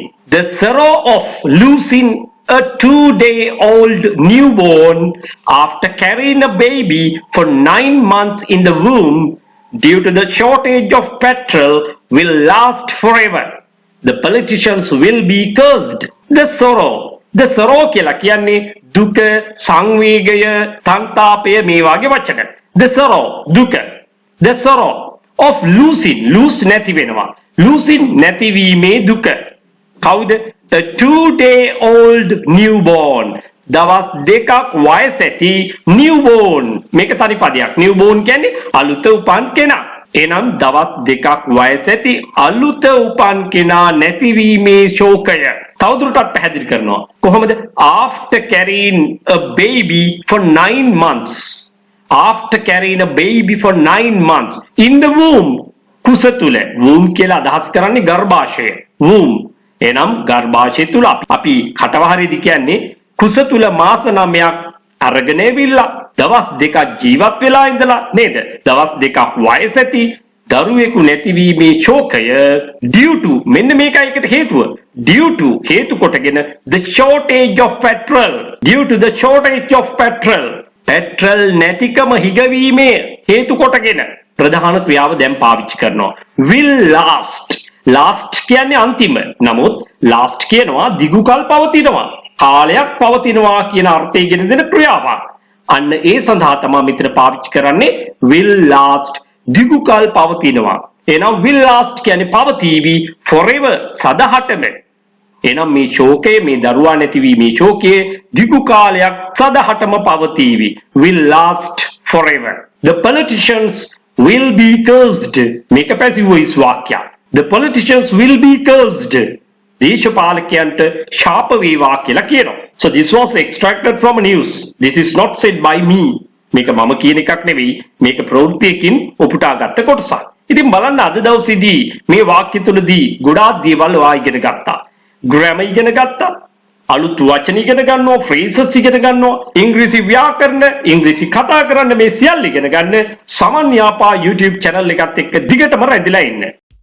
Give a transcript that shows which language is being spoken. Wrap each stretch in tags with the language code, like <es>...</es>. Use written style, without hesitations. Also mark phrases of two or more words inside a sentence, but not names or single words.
<en>The sorrow of losing a 2-day-old newborn after carrying a baby for 9 months in the womb due to the shortage of petrol will last forever. The politicians will be cursed. The sorrow</en> <si>කියලා කියන්නේ දුක, සංවේගය, සංතාපය, මේ වගේ වචන.</si> <en>The sorrow,</en> <si>දුක.</si> <en>The sorrow of losing,</en> <si>lose නැති වෙනවා. Losing නැතිවීමේ දුක. කවුද?</si> <en>A 2-day-old newborn.</en> <si>දවස් දෙකක් වයස ඇති newborn. මේක තනි පදයක්. newborn කියන්නේ අලුත උපන් කෙනා. එනම් දවස් දෙකක් වයස ඇති අලුත උපන් කෙනා නැතිවීමේ ශෝකය. තවදුරටත් පැහැදිලි කරනවා. කොහොමද?</si> <en>After carrying a baby for 9 months. After carrying a baby for 9 months in the womb.</en> <si>කුස තුල. womb කියලා අදහස් කරන්නේ ගර්භාෂය. womb. එනම් ගර්භාෂය තුල අපි කටවහරේදී කියන්නේ කුස තුල මාස 9ක් අරගෙන ඇවිල්ලා දවස් දෙකක් ජීවත් වෙලා ඉඳලා නේද? දවස් දෙකක් වයස ඇති දරුවෙකු නැතිවීමේ ශෝකය</si> <en>due to,</en> <si>මෙන්න මේකයි එකට හේතුව,</si> <en>due to</en> <si>හේතු කොටගෙන</si> <en>the shortage of petrol, due to the shortage of petrol,</en> <si>petrol නැතිකම හිගවීමේ හේතු කොටගෙන ප්‍රධාන ක්‍රියාව දැන් පාවිච්චි කරනවා.</si> <en>will last.</en> <si>last කියන්නේ අන්තිම. නමුත් last කියනවා දිගු කල් පවතිනවා. කාලයක් පවතිනවා කියන අර්ථය ගෙන දෙන ක්‍රියාවක්. අන්න ඒ සඳහා තමයි මෙතන පාවිච්චි කරන්නේ</si> <en>will last.</en> <si>දිගු කල් පවතිනවා. එහෙනම්</si> <en>will last</en> <si>කියන්නේ පවතිවි forever සදහටම. එහෙනම් මේ ශෝකය මේ දරුවා නැතිවීමේ ශෝකයේ දිගු කාලයක් සදහටම පවතිවි.</si> <en>will last forever. The politicians will be cursed.</en> <si>මේක</si> <en>passive voice</en> <si>වාක්‍යයක්.</si> <en>The politicians will be cursed.</en> <si>දේශපාලකයන්ට ශාප වේවා කියලා කියනවා.</si> <en>So this was extracted from news. This is not said by me.</en> <si>මේක මම කියන එකක් නෙවෙයි. මේක ප්‍රවෘත්තියකින් උපුටාගත්ත කොටසක්. ඉතින් බලන්න අද දවසේදී මේ වාක්‍ය තුලදී ගොඩාක් දේවල් ඔයා ඉගෙන ගත්තා. grammar ඉගෙන ගත්තා. අලුත් වචන ඉගෙන ගන්නවා, phrases ඉගෙන ගන්නවා, ඉංග්‍රීසි ව්‍යාකරණ, ඉංග්‍රීසි කතා කරන්න මේ සියල්ල ඉගෙන ගන්න සමන්යාපා YouTube channel එකත් එක්ක දිගටම රැඳිලා ඉන්න.</si>